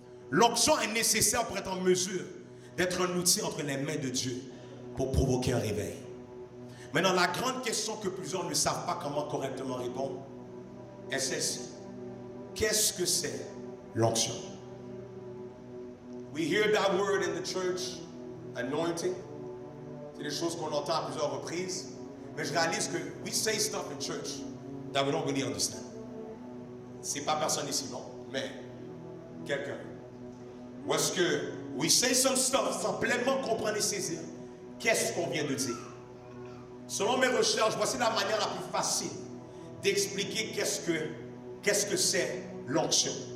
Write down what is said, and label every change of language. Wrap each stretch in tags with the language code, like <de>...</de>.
<fr>L'onction est nécessaire pour être en mesure d'être un outil entre les mains de Dieu pour provoquer un réveil. Maintenant, la grande question que plusieurs ne savent pas comment correctement répondre est celle-ci. Qu'est-ce que c'est l'onction?</fr> <en>We hear that word in the church, anointing.</en> <fr>C'est des choses qu'on entend à plusieurs reprises. Mais je réalise que</fr> <en>we say stuff in church that we don't really understand.</en> <fr>C'est pas personne ici, non, mais quelqu'un. Ou est-ce que</fr> <en>we say some stuff</en> <fr>sans pleinement comprendre et saisir qu'est-ce qu'on vient de dire? Selon mes recherches, voici la manière la plus facile d'expliquer qu'est-ce que c'est l'onction.</fr>